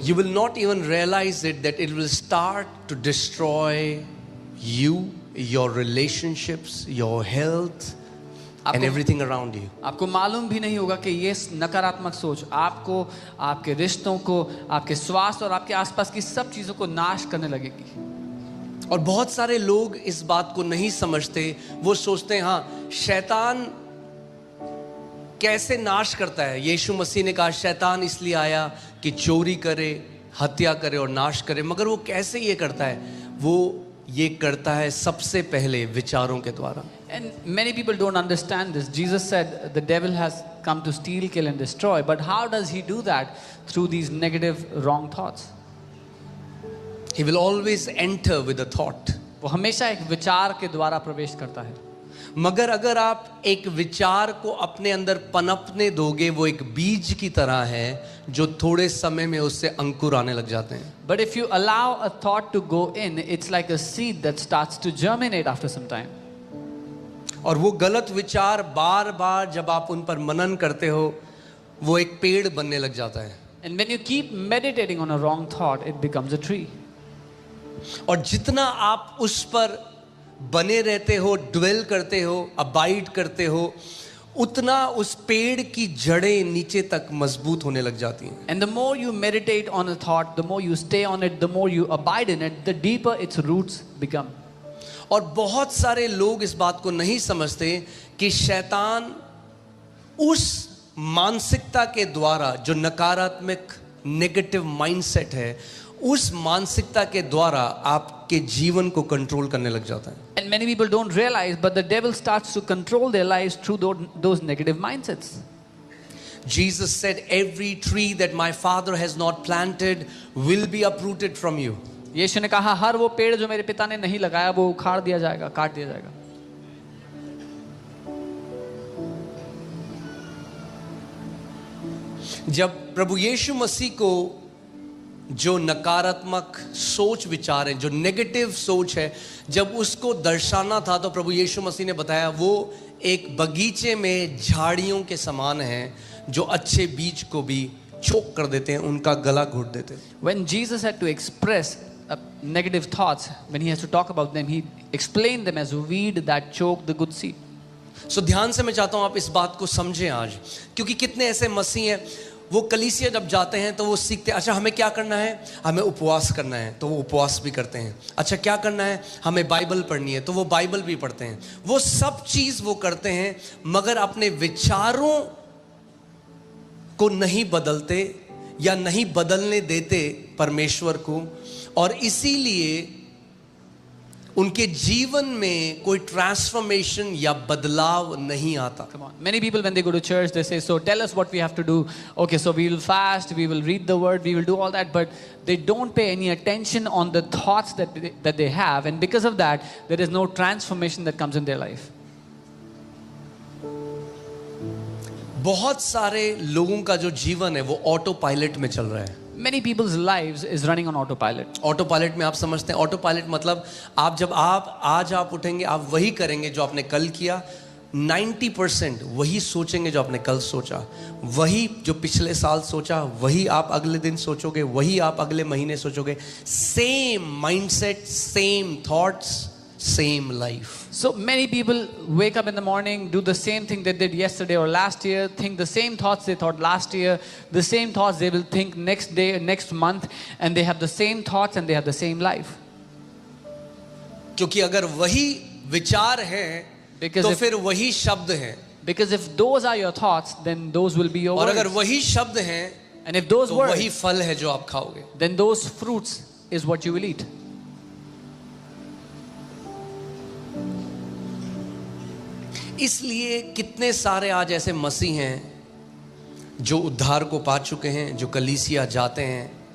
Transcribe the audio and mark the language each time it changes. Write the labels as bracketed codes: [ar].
[en] you will not even realize it that it will start to destroy you, your relationships, your health and everything around you. [hi] आपको मालूम भी नहीं होगा कि ये नकारात्मक सोच आपको, आपके रिश्तों को, आपके स्वास्थ्य और आपके आसपास की सब चीजों को नाश करने लगेगी। और बहुत सारे लोग इस बात को नहीं समझते। वो सोचते हैं हाँ, शैतान कैसे नाश करता है? यीशु मसीह ने कहा शैतान इसलिए आया कि चोरी करे, हत्या करे और नाश करे। मगर वो कैसे ये करता है? वो ये करता है सबसे पहले विचारों के द्वारा। [en] And many people don't understand this. Jesus said the devil has come to steal, kill and destroy. But how does he do that? Through these negative, wrong thoughts. He will always enter with a thought. [hi] वो हमेशा एक विचार के द्वारा प्रवेश करता है। मगर अगर आप एक विचार को अपने अंदर पनपने दोगे, वो एक बीज की तरह है जो थोड़े समय में उससे अंकुर आने लग जाते हैं। [en] But if you allow a thought to go in, it's like a seed that starts to germinate after some time. [hi] और वो गलत विचार बार बार जब आप उन पर मनन करते हो, वो एक पेड़ बनने लग जाता है। [en] And when you keep meditating on a wrong thought, it becomes a tree. [hi] और जितना आप उस पर बने रहते हो, ड्वेल करते हो, अबाइड करते हो, उतना उस पेड़ की जड़ें नीचे तक मजबूत होने लग जाती हैं। [en] And the more you meditate on a thought, the more you stay on it, the more you abide in it, the deeper its roots become. [hi] और बहुत सारे लोग इस बात को नहीं समझते कि शैतान उस मानसिकता के द्वारा, जो नकारात्मक नेगेटिव माइंडसेट है, उस मानसिकता के द्वारा आपके जीवन को कंट्रोल करने लग जाता है। [en] And many people don't realize, but the devil starts to control their lives through those negative mindsets. Jesus said, every tree that my Father has not planted will be uprooted from you. [hi] यीशु ने कहा हर वो पेड़ जो मेरे पिता ने नहीं लगाया वो उखाड़ दिया जाएगा, काट दिया जाएगा। जब प्रभु यीशु मसीह को जो नकारात्मक सोच विचार है, जो नेगेटिव सोच है, जब उसको दर्शाना था तो प्रभु यीशु मसीह ने बताया वो एक बगीचे में झाड़ियों के समान है जो अच्छे बीज को भी चोक कर देते हैं, उनका गला घोट देते हैं। [en] When Jesus had to express negative thoughts, when he has to talk about them, he explained them as a weed that choke the good seed. [hi] सो ध्यान से मैं चाहता हूं आप इस बात को समझें आज, क्योंकि कितने ऐसे मसीह हैं वो कलीसिया जब जाते हैं तो वो सीखते हैं, अच्छा हमें क्या करना है, हमें उपवास करना है तो वो उपवास भी करते हैं। अच्छा क्या करना है, हमें बाइबल पढ़नी है तो वो बाइबल भी पढ़ते हैं। वो सब चीज़ वो करते हैं मगर अपने विचारों को नहीं बदलते या नहीं बदलने देते परमेश्वर को, और इसीलिए उनके जीवन में कोई ट्रांसफॉर्मेशन या बदलाव नहीं आता। [en] Come on. Many people when they go to church they say, so tell us what we have to do. Okay, so we will fast, we will read the word, we will do all that, but they don't pay any attention on the thoughts that they have, and because of that there is no transformation that comes in their life. [hi] बहुत सारे लोगों का जो जीवन है वो auto pilot में चल रहा है। [en] Many people's lives is running on autopilot. [hi] Auto pilot में आप समझते हैं, ऑटो पायलट मतलब आज आप उठेंगे, आप वही करेंगे जो आपने कल किया, 90% वही सोचेंगे जो आपने कल सोचा, वही जो पिछले साल सोचा वही आप अगले दिन सोचोगे, वही आप अगले महीने सोचोगे। [en] Same mindset, same thoughts, same life. So many people wake up in the morning, do the same thing they did yesterday or last year, think the same thoughts they thought last year, the same thoughts they will think next day, next month, and they have the same thoughts and they have the same life. [hi] क्योंकि अगर वही विचार है तो फिर वही शब्द हैं। [en] Because if those are your thoughts, then those will be your [hi] और [en] words. [hi] अगर वही शब्द हैं [en] and if those [hi] तो [en] words, [hi] वही फल है जो आप खाओगे। [en] then those fruits is what you will eat. [hi] इसलिए कितने सारे आज ऐसे मसीह हैं जो उद्धार को पा चुके हैं, जो कलीसिया जाते हैं।